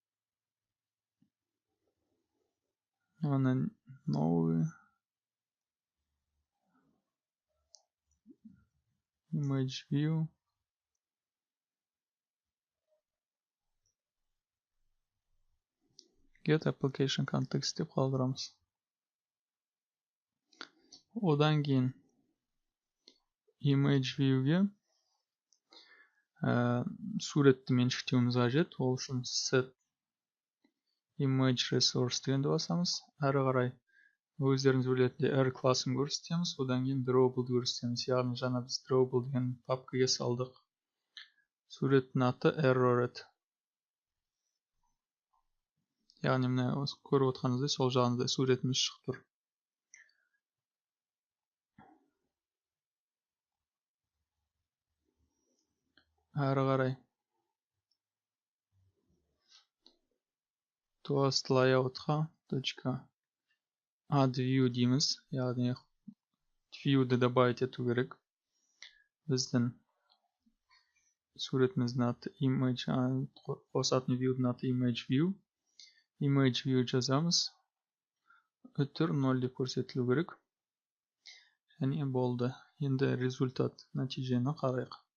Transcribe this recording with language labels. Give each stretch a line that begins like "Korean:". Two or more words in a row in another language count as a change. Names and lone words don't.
Kazakh: Оны новый
English: image view get application context
Kazakh: деп қалдырамыз. Одан кейін
English: image view'ге
Kazakh: суретті меншіктеуіміз қажет. Ол үшін
English: set image resource
Kazakh: дегенді басамыз. Әрі қарай өздеріңіз білетіндей R класын көрсетеміз. Одан кейін drawable көрсетеміз. Яғни жаңа біз drawable деген папкаға салдық. Суреттің аты error еді. Яғни міне көріп отырғаныңыздай сол жағында суретіміз шығып тұр. Әрі қарай
English: toast layout-
Kazakh: қа
English: add view
Kazakh: дейміз. Яғни view-ді добавить ету керек. Біздің суретіміздің аты image, қосатын view-дің аты
English: image view. Image view жазамыз.
Kazakh: Өтір 0 деп көрсетілу керек. Және болды. Енді результат нәтижені қарайық.